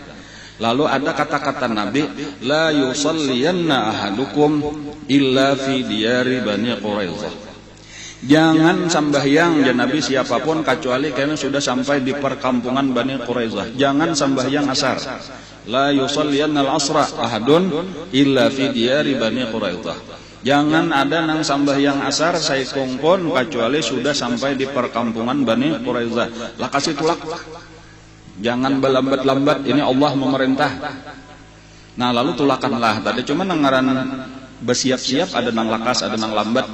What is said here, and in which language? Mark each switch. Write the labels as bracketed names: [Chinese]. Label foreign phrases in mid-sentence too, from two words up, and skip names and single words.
[Banjar] Lalu ada kata-kata Nabi, [Arabic] لا يصلين أحدكم إلا في ديار بني قريظة. [Banjar] Jangan sambahyang ya Nabi siapapun kecuali karena sudah sampai di perkampungan Bani Quraidah. Jangan sambahyang asar. [Arabic] لا يصلين العصر أحد إلا في ديار بني قريظة. [Banjar] Jangan ada nang sambahyang asar saya kongkon kecuali sudah sampai di perkampungan Bani Quraidah. Lah kasih tulak. Jangan berlambat-lambat, ini Allah memerintah. Nah lalu tulakanlah. Tadi cuma nangaran bersiap-siap, ada nang lakas, ada nang lambat.